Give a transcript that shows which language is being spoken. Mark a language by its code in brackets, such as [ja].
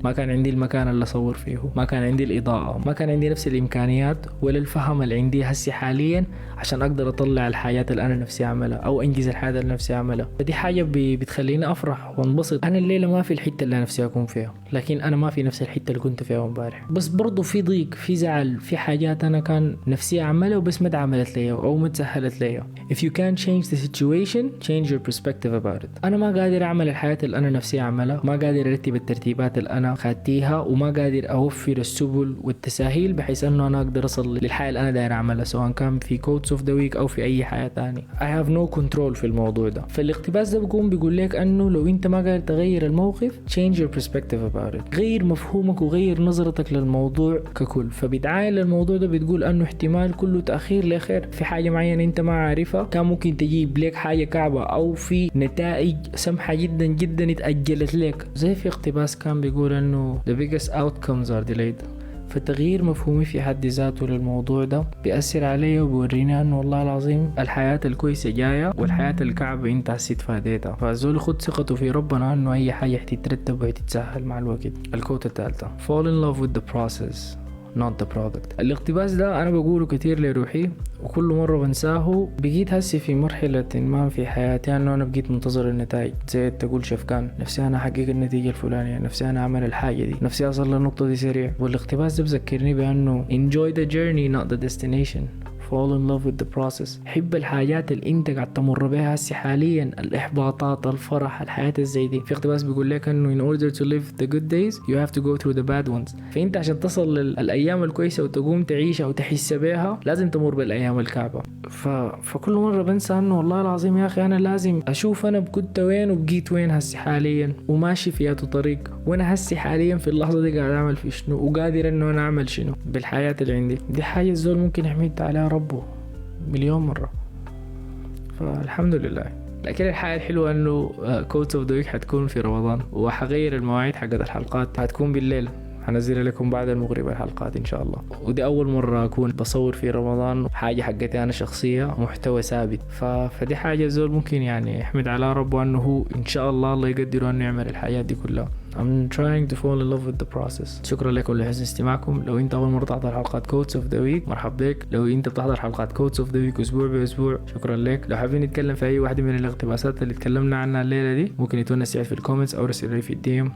[ar] ما كان عندي المكان اللي أصور فيه، ما كان عندي الإضاءة، ما كان عندي نفس الإمكانيات ولا الفهم اللي عندي هسه حاليا عشان أقدر أطلع الحاجات اللي أنا نفسي أعملها أو أنجز الحاجات اللي نفسي أعملها. فدي حاجة بتخليني أفرح وانبسط. أنا الليلة ما في الحتة اللي نفسي أكون فيها، لكن أنا ما في نفس الحتة اللي كنت فيها امبارح. بس برضو في ضيق، في زعل، في حاجات أنا كان نفسي أعملها وبس ما اتعملت لي أو ما تسهلت لي. [en] If you can't change the situation, change your perspective about it. [ar] أنا ما قادر أعمل الحياة اللي أنا نفسي أعملها، ما قادر أرتب الترتيبات اللي أنا خدتيها، وما قادر أوفر السبل والتساهيل بحيث أنه أنا أقدر أصل للحياة اللي أنا داير أعملها، سواء كان في كوتس اوف ذا ويك أو في أي حياة تانية. [en] I have no control [ar] في الموضوع ده. فالاقتباس ده بيقول لك أنه لو أنت ما قادر تغير الموقف، [en] change your perspective about it. [ar] غير مفهومك وغير نظرتك للموضوع ككل. فبدعاية للموضوع ده بتقول أنه احتمال كله تأخير لخير في حاجة معينة أنت ما عارفها، كان ممكن تجيب لك حاجة كعبة أو في نتائج سمحة جدا جدا اتأجلت لك. زي في اقتباس كان بيقول أنه [en] the biggest outcomes are delayed. [ar] فتغيير مفهومي في حد ذاته للموضوع ده بيأثر علي وبيوريني أنه والله العظيم الحياة الكويسة جاية، والحياة الكعبة انت هسيت فاديتها. فالزول خد ثقته في ربنا أنه أي حاجة حتترتب وحتتسهل مع الوقت. الكوت الثالثة: [en] Fall in love with the process not the product. [ar] الاقتباس ده أنا بقوله كتير لروحي وكل مرة بنساه. بقيت هسي في مرحلة ما في حياتي أنه أنا بقيت منتظر النتائج، زي تقول شفكان نفسي أنا أحقق النتيجة الفلانية، نفسي أنا أعمل الحاجة دي، نفسي أصل للنقطة دي سريع. والاقتباس ده بذكرني بأنه [en] enjoy the journey not the destination. fall in love with the process. [ar] حب الحاجات اللي انت قاعد تمر بها هسه حاليا، الاحباطات، الفرح، الحياة الزي دي. في اقتباس بيقول لك انه [en] in order to live the good days you have to go through the bad ones. [ar] فانت عشان تصل للايام الكويسة وتقوم تعيشها وتحس بها لازم تمر بالايام الكعبة. فكل مرة بنسى انه والله العظيم يا اخي انا لازم اشوف انا كنت وين وبقيت وين هسه حاليا وماشي في هذا الطريق، وانا هسه حاليا في اللحظة دي قاعد اعمل في شنو وقادر انه انا اعمل شنو بالحياة اللي عندي. دي حاجة الزول ممكن يحمد عليها ربه مليون مرة، فالحمد لله. لكن الحاجة الحلوة انه كوتس اوف ذا ويك حتكون في رمضان، وحغير المواعيد حقت الحلقات، حتكون بالليل، حنزل لكم بعد المغرب الحلقات ان شاء الله. ودي اول مرة اكون بصور في رمضان حاجة حقتي انا شخصية، محتوى ثابت. فدي حاجة زول ممكن يعني يحمد على ربه انه هو ان شاء الله يقدر انه يعمل الحاجات دي كلها. [en] I'm trying to fall in love with the process. [ar] شكرا لكم لحسن استماعكم. لو انت اول مرة تحضر حلقات كوتس اوف ذا ويك مرحبا بك. لو انت بتحضر حلقات كوتس اوف ذا ويك اسبوع باسبوع شكرا لك. لو حابين نتكلم في اي واحدة من الاقتباسات اللي اتكلمنا عنها الليلة دي ممكن يتونس في الكومنتس او رسل لي في الدي ام.